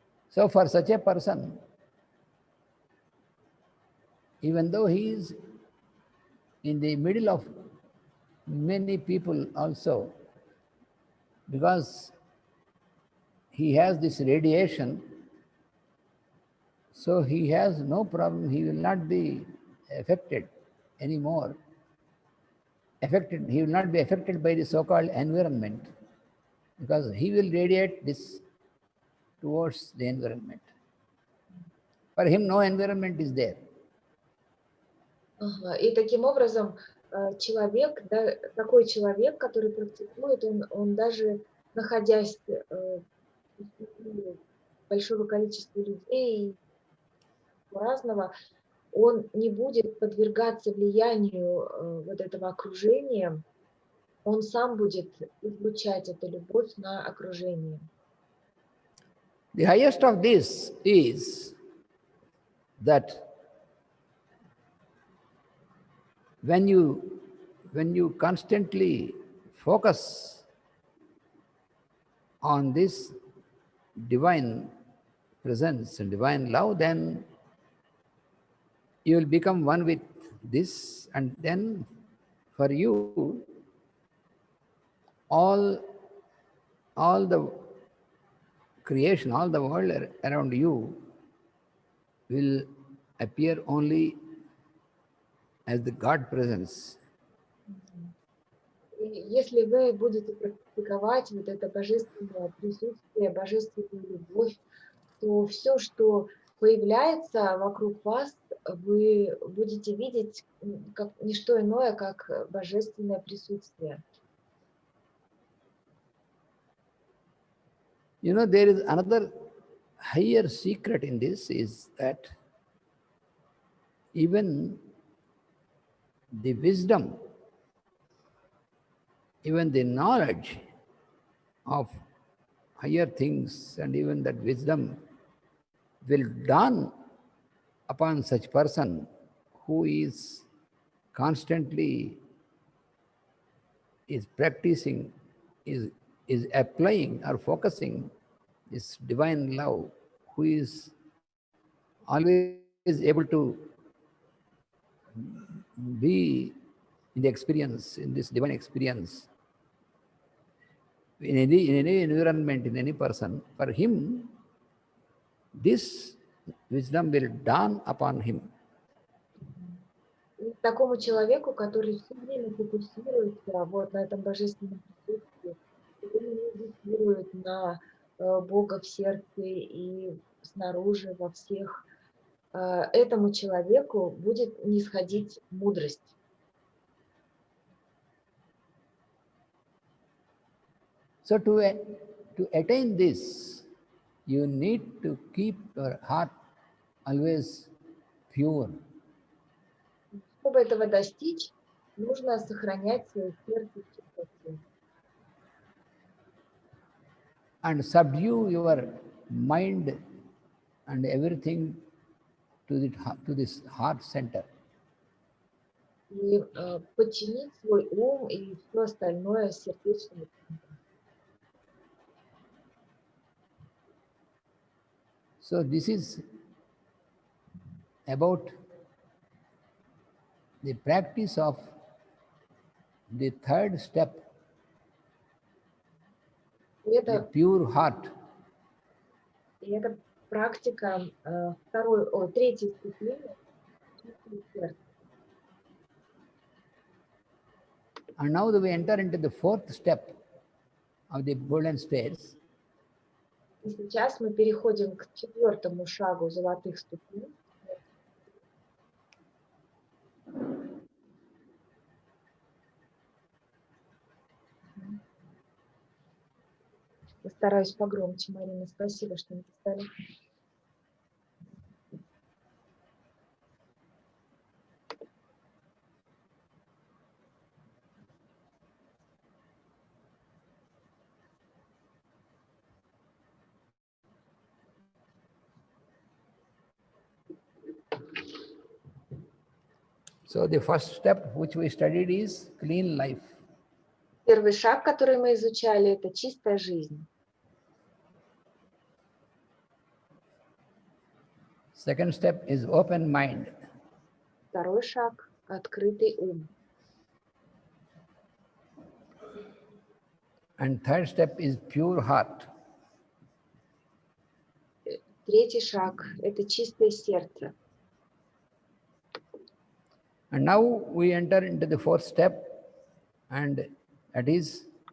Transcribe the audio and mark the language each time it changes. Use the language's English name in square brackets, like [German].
[English] So for such a person, even though he is in the middle of many people also, because he has this radiation, so he has no problem, he will not be affected anymore. He will not be affected by the so-called environment, because he will radiate this towards the environment. For him, no environment is there. [Russian] И таким образом человек, да, такой человек, который практикует, он даже находясь в большого количества людей разного, он не будет подвергаться влиянию вот этого окружения, он сам будет излучать эту любовь на окружение. [English] The highest of this is that when you constantly focus on this divine presence and divine love, then you will become one with this, and then for you all the creation, all the world around you will appear only as the God presence. [Russian] И если вы будете практиковать вот это божественное присутствие, божественную любовь, то все, что появляется вокруг вас, вы будете видеть как не что иное, как божественное присутствие. [English] You know, there is another higher secret in this, is that even the wisdom, even the knowledge of higher things, and even that wisdom will dawn upon such person who is constantly practicing, is applying or focusing this divine love, who is always able to be in the experience, in this divine experience, in any environment, in any person. For him, this wisdom will dawn upon him. [Russian] И такому человеку, который все время фокусируется вот на этом божественном присутствии, медитирует на Бога в сердце и снаружи, во всех, этому человеку будет нисходить мудрость. [English] So to attain this, you need to keep your heart always pure. [Russian] Чтобы этого достичь, нужно сохранять свое сердце в чистоте. [English] And subdue your mind and everything to this heart center. [Russian] и подчинить свой ум и все остальное сердечному. [English] So this is about the practice of the third step, the pure heart. [Russian] И это практика третьей ступени чистого сердца. [English] And now we enter into the fourth step of the golden stairs. [Russian] И сейчас мы переходим к четвертому шагу золотых ступеней. Постараюсь погромче, Марина. Спасибо, что написали. [English] So the first step which we studied is clean life. [Russian] Первый шаг, который мы изучали, это чистая жизнь. [English] Second step is open mind. [Russian] Второй шаг – открытый ум. [English] And third step is pure heart. [Russian] Третий шаг – это чистое сердце. [English] And now we enter into the fourth step, and that is